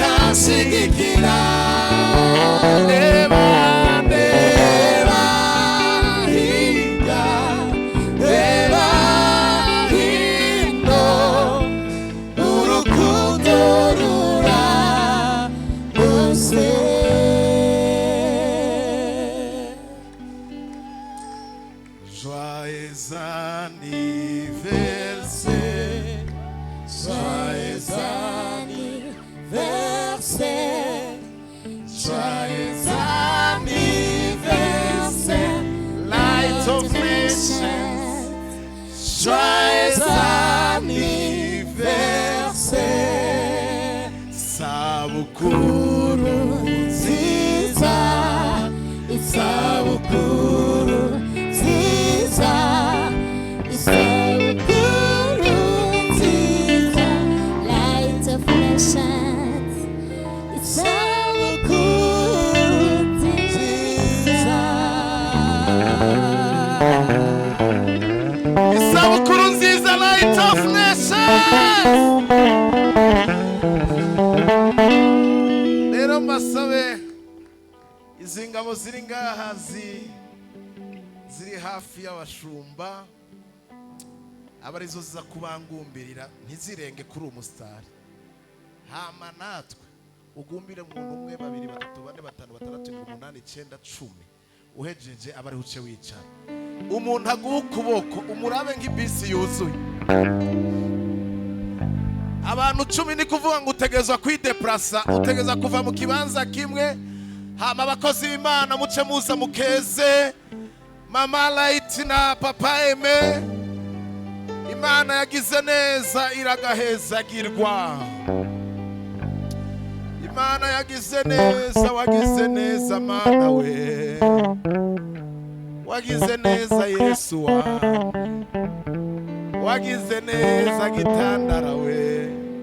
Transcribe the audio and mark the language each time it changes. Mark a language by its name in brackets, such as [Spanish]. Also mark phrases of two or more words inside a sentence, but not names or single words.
[Kinyarwanda] anshigikira reba reba hirya reba hino urukundo ruragose [French] joyeux anniversaire [Kinyarwanda] joyeux [French] anniversaire joyeux anniversaire [Kinyarwanda] light of nations [French] joyeux anniversaire [Kinyarwanda] sabukuru nziza isabukuru nziza isabukuru nziza Light of nations, isabukuru nziza. isabukuru nziza light of nations rero mbasabe izi ngabo ziri ngaha [Rundi] ziri hafi y'abashumba aba arizo ziza kubangumbirira ntizirenge kuri umusitari hama natwe ugumbire umuntu umwe babiri batatu bane batanu batandatu umunani icyenda cumi uhejeje aba ari uce wicara umuntu aguha ukuboko umurabe nk'ibisi yuzuye abantu 10 ni kuvuga ngo utegezwa kwideplasa utegeza kuva mu kibanza kimwe hama abakozi b'Imana muce muza mukeze mama Light na papa Aime Imana yagize neza iragahezagirwa [Kinyarwanda] Imana yagize neza wagize neza mana we wagize neza Yesu wanjye wagize neza gitandara we